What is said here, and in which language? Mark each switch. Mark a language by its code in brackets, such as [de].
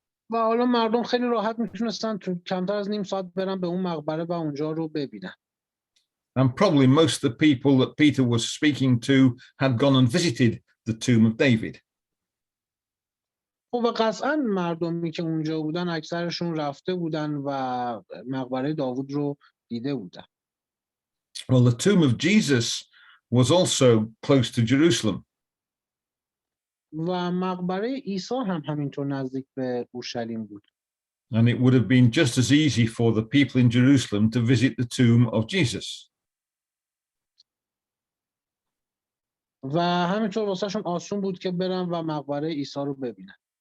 [fa] و حالا مردم خیلی راحت میتونستن تو کمتر از نیم ساعت برن به اون مقبره و اونجا رو ببینن. [en] And probably most of the people that Peter was speaking to had gone and visited the tomb of David. [fa] خب و قطعا مردمی که اونجا بودن اکثرشون رفته بودن و مقبره داوود رو دیده بودن. [en] Well, the tomb of Jesus was also close to Jerusalem. [fa] و مقبره عیسی هم همینطور نزدیک به اورشلیم بود. [en] And it would have been just as easy for the people in Jerusalem to visit the tomb of Jesus. [fa] و همینطور واسهشون آسون بود که برن و مقبره عیسی رو ببینن.